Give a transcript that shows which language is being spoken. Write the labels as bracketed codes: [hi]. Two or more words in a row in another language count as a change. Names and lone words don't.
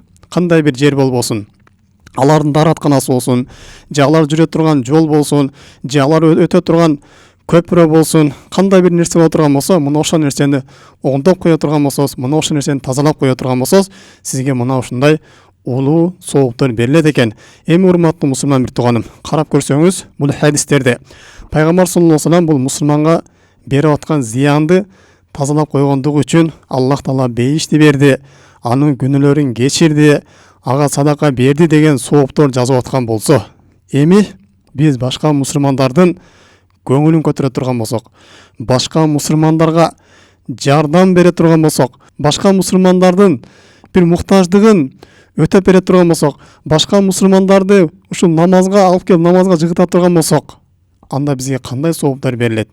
[ky] Кандай бир жер болбосун, алардын дааратканасы болсун, же алар жүрө турган жол болсун, же алар өтө турган көпүрө болсун, кандай бир нерсе боло турган болсо, мына ошол нерсени оңдоп кое турган болсоңуз, мына ошол нерсени тазалап кое турган болсоңуз, сизге мына ушундай улуу сооптор берилет экен. Эми урматтуу мусулман бир тууганым, карап көрсөңүз, бул хадистерде пайгамбар [ar] صلى الله عليه وسلم [ky] бул мусулманга берип аткан зыянды тазалап койгондугу үчүн Аллах Таала бейишти берди, анын күнөөлөрүн кечирди, ага садака берди деген сооптор жазып аткан болсо, эми биз башка мусулмандардын көңүлүн көтөрө турган болсок, башка мусулмандарга жардам бере турган болсок, башка мусулмандардын бир муктаждыгын өтөп бере турган болсок, башка мусулмандарды ушул намазга алып келип намазга жыгыта турган болсок, анда бизге кандай сооптор берилет?